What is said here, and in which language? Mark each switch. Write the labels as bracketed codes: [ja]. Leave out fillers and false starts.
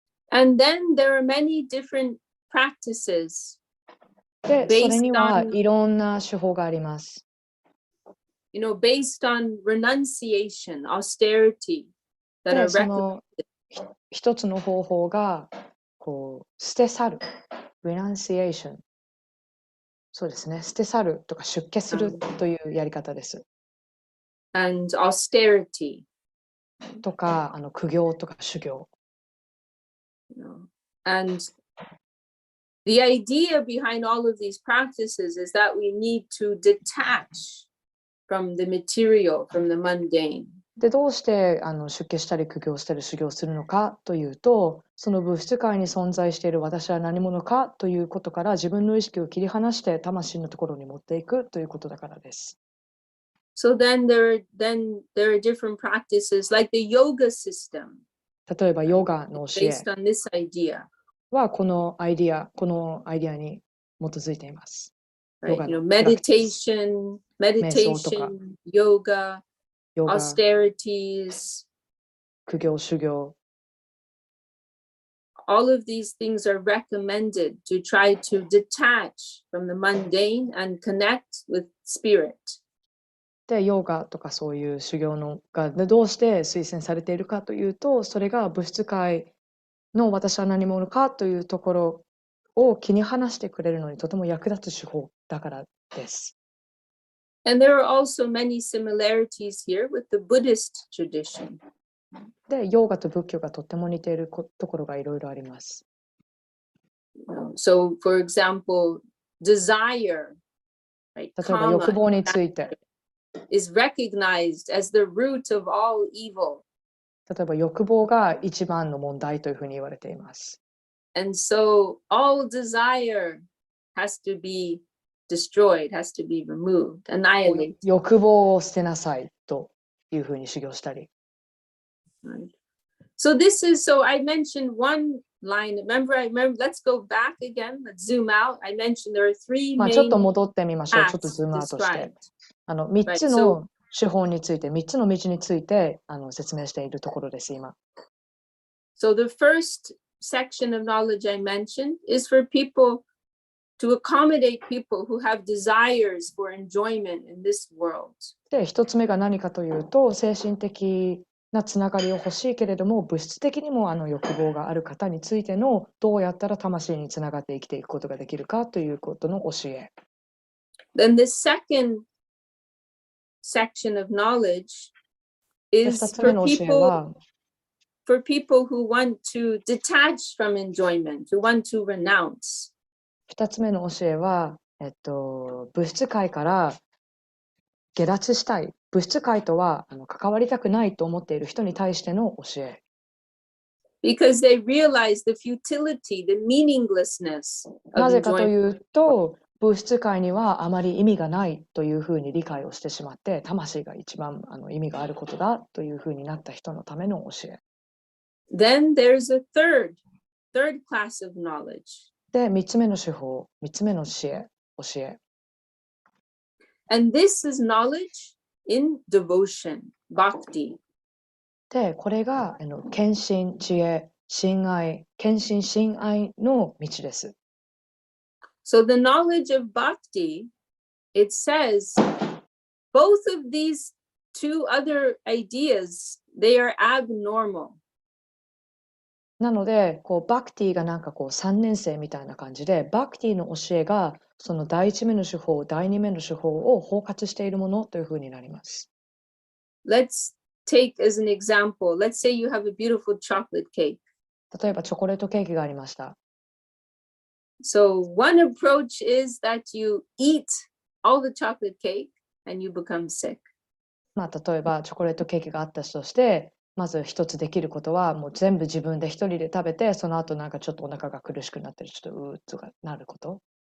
[en] And then there are many different practices. [ja] で、それにはいろんな手法があります。 [en] Based on renunciation, austerity, that [ja] で、 [en] are [ja] その一つの方法が捨て去る、renunciation。そうですね、捨て去るとか出家するというやり方です。 [en] and austerity. [ja] とか、苦行とか修行。 [en] And the idea behind all of these practices is that we need to detach from the material, from the mundane. [ja] で、どうして出家したり苦行したり修行するのかというと、その物質界に存在している私は何者かということから自分の意識を切り離して魂のところに持っていくということだからです。 [en] So then there are different practices like the yoga system. [ja] 例えばヨガの教え [en] based on this idea. [ja] はこのアイディアに基づいています。 [en] Right? Meditation, yoga, austerities, [ja] 苦行修行 [en] all of these things are recommended to try to detach from the mundane and connect with spirit. [ja] で、ヨガとかそういう修行のがどうして推薦されているかというと、それが物質界の私は何者かというところを気に離してくれるのにとても役立つ手法だからです。 [en] And there are also many similarities here with the Buddhist tradition. [ja] で、ヨガと仏教がとても似ているところがいろいろあります。 [en] So, for example, desire, right? [ja] 例えば欲望について。 [en] is recognized as the root of all evil. [ja] 例えば欲望が一番の問題というふうに言われています。 [en] And so all desire has to be destroyed, has to be removed, annihilated. [ja] 欲望を捨てなさいというふうに修行したり。 [en] Right. So this is, so I mentioned one line. Remember, let's go back again. Let's zoom out. I mentioned there are three [ja] ちょっと [en] main [ja] 戻ってみましょう。ちょっと [en] paths [ja] ズームアウトして。 [en] described. [ja] 3つの手法について、3つの道について説明しているところです、今。 [en] So the first section of knowledge I mentioned is for people to accommodate people who have desires for enjoyment in this world. [ja] で、1つ目が何かというと、精神的なつながりを欲しいけれども、物質的にも欲望がある方についての、どうやったら魂につながって生きていくことができるかということの教え。 [en] Then the second section of knowledge is [ja] 2つ目の教えは、 [en] for people who want to detach from enjoyment, who want to renounce. [ja] 2つ目の教えは、物質界から下脱したい。物質界とは関わりたくないと思っている人に対しての教え。 [en] Because they realize the futility, the meaninglessness [ja] な [en] of [ja] ぜかと [en] enjoyment. [ja] いうと、物質界にはあまり意味がないというふうに理解をしてしまって、魂が一番意味があることだというふうになった人のための教え。 [en] Then there's a third class of knowledge. [ja] で、3つ目の手法、3つ目の教え。 [en] And this is knowledge in devotion, bhakti. [ja] で、これが献身、知恵、親愛、献身、親愛の道です。 [en] So the knowledge of bhakti, it says both of these two other ideas, they are abnormal. [ja] なので、バクティがなんか3年生みたいな感じで、バクティの教えがその第1目の手法、第2目の手法を包括しているものというふうになります。 [en] Let's take as an example, let's say you have a beautiful chocolate cake. [ja] 例えばチョコレートケーキがありました。 [en] So one approach is that you eat all the chocolate cake and you become sick. [ja] 例えばチョコレートケーキがあったとして、まず一つできることはもう全部自分で一人で食べて、その後なんかちょっとお腹が苦しくなってる、ちょっとうーっとかなること。